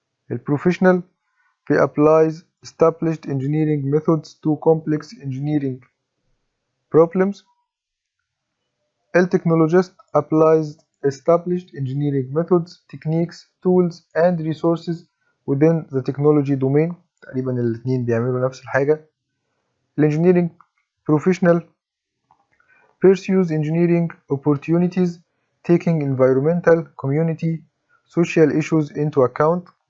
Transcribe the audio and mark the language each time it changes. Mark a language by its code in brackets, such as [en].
[en] البروفيشنال applies established engineering methods to complex engineering problems. A technologist applies established engineering methods, techniques, tools and resources within the technology domain. [ar] تقريبا الاتنين بيعملوا نفس الحاجة. [en] Engineering professional pursues engineering opportunities, taking environmental, community, social issues into account.